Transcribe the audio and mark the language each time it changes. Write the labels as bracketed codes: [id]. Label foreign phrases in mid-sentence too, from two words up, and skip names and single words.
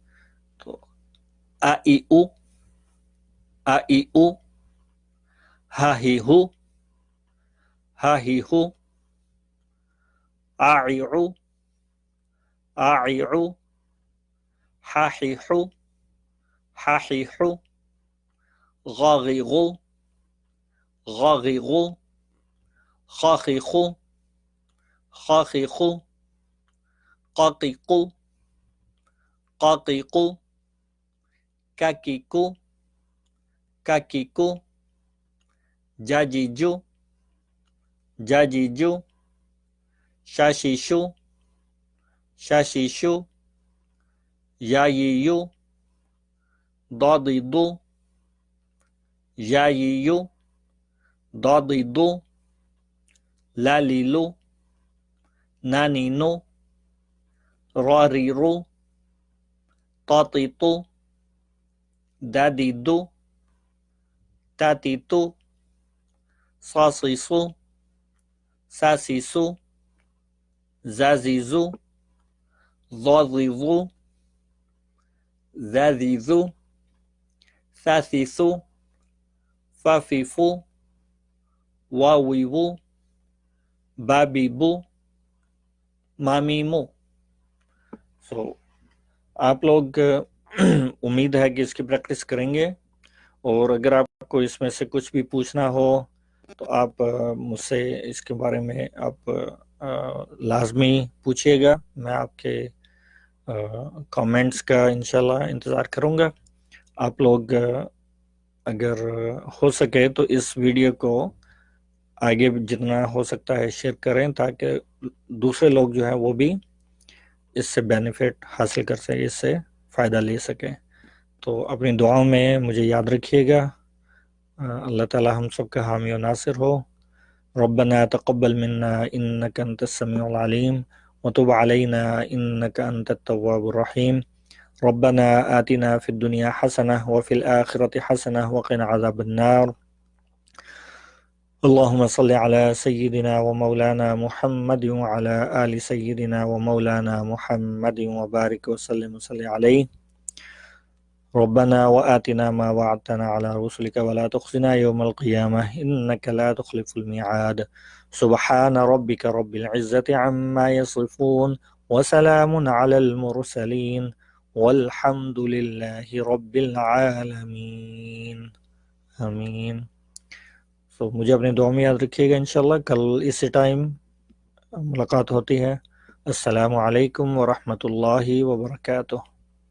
[ur] تو آ ای او، آ ای او. ہا ہی ہو، ہا ہی ہو. آ ای او، آ ای او. ہا ہی ہو، ہا ہی ہو. غا غی غو، غا غی غو. خا خی خو، خا خی خو. قا قی قو، قا قی قو. کا کی کو، کا کی کو. جا جی جو، جا جی جو. شا شی شو، شا شی شو. یا یی یو، ضا ضی ضو. یا یی یو، ضا ضی ضو. لا لی لو، نا نی نو. را ری رو، طا طی طو. دا دی دو، تا تی تو. صا صی صو، سا سی سو. زا زی زو، ضا ضی ضو. ذا ذی ذو، ثا ثی ثو. فا فی فو، وا وی وو. با بی بو، مامی مو. آپ لوگ امید ہے کہ اس کی پریکٹس کریں گے، اور اگر آپ کو اس میں سے کچھ بھی پوچھنا ہو تو آپ مجھ سے اس کے بارے میں آپ لازمی پوچھیے گا. میں آپ کے کامنٹس کا انشاءاللہ انتظار کروں گا. آپ لوگ اگر ہو سکے تو اس ویڈیو کو آگے جتنا ہو سکتا ہے شیئر کریں، تاکہ دوسرے لوگ جو ہیں وہ بھی اس سے بینیفٹ حاصل کر سکیں، اس سے فائدہ لے سکیں. تو اپنی دعاؤں میں مجھے یاد رکھیے گا۔ اللہ تعالی ہم سب کا حامی و ناصر ہو۔ [ar] ربنا تقبل منا انك انت السميع العليم وتب علينا انك انت التواب الرحيم۔ ربنا آتنا في الدنيا حسنة وفي الآخرة حسنة وقنا عذاب النار۔ اللهم صل على سيدنا ومولانا محمد وعلى آل سيدنا ومولانا محمد وبارك وسلم عليه۔ ربنا وآتنا ما وعدتنا على رسلك ولا تخزنا يوم القيامة إنك لا تخلف الميعاد۔ سبحان ربك رب العزة عما يصفون وسلام على المرسلين والحمد لله رب العالمین۔ آمین۔ [ur] مجھے اپنے دعا میں یاد رکھیے گا، انشاءاللہ کل اسی ٹائم ملاقات ہوتی ہے۔ [ar] السلام علیکم ورحمۃ اللہ وبرکاتہ۔